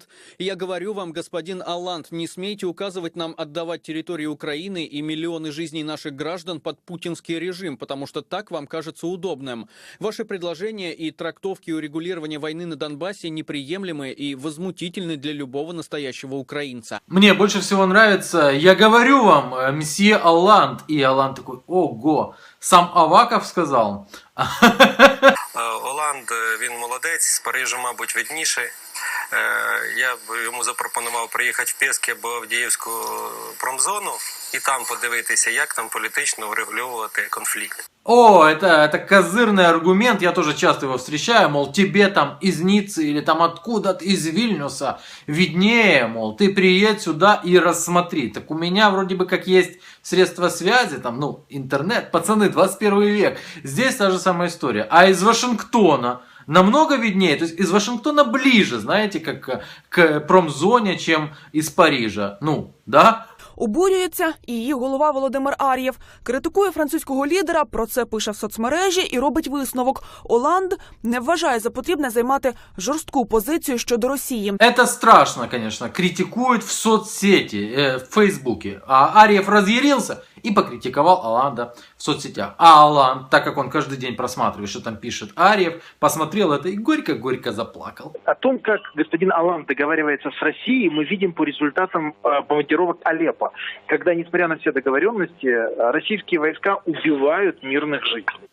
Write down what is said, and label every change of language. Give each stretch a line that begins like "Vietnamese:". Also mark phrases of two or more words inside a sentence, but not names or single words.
Russian: И я говорю вам, господин Оланд, не смейте указывать нам отдавать территории Украины и миллионы жизней наших граждан под путинский режим, потому что так вам кажется удобным. Ваши предложения и трактовки урегулирования войны на Донбассе неприемлемы и возмутительны для любого настоящего украинца. Мне больше всего нравится, я говорю вам, мсье Оланд. И Оланд такой, ого, сам Аваков сказал.
Ukrainian: Оланд, він молодець, з Парижу, мабуть, видніший. Я б йому запропонував приїхати в Пєски або Авдіївську промзону і там подивитися, як там політично врегулювати конфлікт.
Russian: О, это козырный аргумент, я тоже часто его встречаю, мол, тебе там из Ниццы или там откуда-то из Вильнюса виднее, мол, ты приедь сюда и рассмотри. Так у меня вроде бы как есть средства связи, там, интернет, пацаны, 21 век. Здесь та же самая история. А из Вашингтона намного виднее, то есть из Вашингтона ближе, знаете, как к промзоне, чем из Парижа. Да?
Ukrainian: Обурюється і її голова Володимир Ар'єв. Критикує французького лідера, про це пише в соцмережі і робить висновок. Оланд не вважає за потрібне займати жорстку позицію щодо Росії.
Russian: Это страшно, конечно, критикуют в соцсети, в Фейсбуке. А Ар'єв разъярился и покритиковал Оланда в соцсетях. А Оланд, так как он каждый день просматривает, что там пишет Ар'єв, посмотрел это и горько-горько заплакал. О том, как господин Оланд договаривается с Россией, мы видим по результатам бомбардировок Алеппо, когда, несмотря на все договоренности, российские войска убивают мирных жителей.